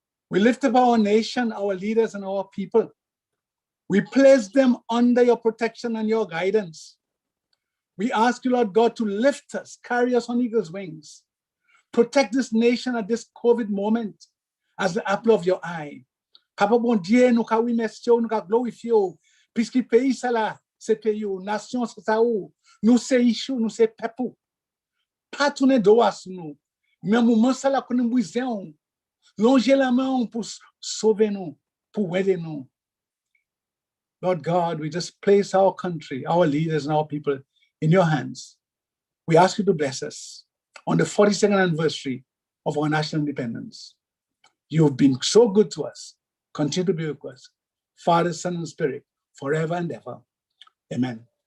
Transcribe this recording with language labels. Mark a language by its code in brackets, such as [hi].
[en] We lift up our nation, our leaders, and our people. We place them under your protection and your guidance. We ask you, Lord God, to lift us, carry us on eagle's wings. Protect this nation at this COVID moment. as the apple of your eye. [gcf] Papa bon Dieu, nous ka oui merci, nous ka glorifier, puisque pays ça là, c'est pays, nation c'est ça ou, nous c'est issue, nous c'est peuple. Pas tourner droit sur nous, mais moment ça là que nous besoin, longer la main pour sauver nous, pour aider nous. [en] Lord God, we just place our country, our leaders and our people in your hands. We ask you to bless us on the 42nd anniversary of our national independence. You've been so good to us. Continue to be with us. Father, Son, and Spirit, forever and ever. Amen.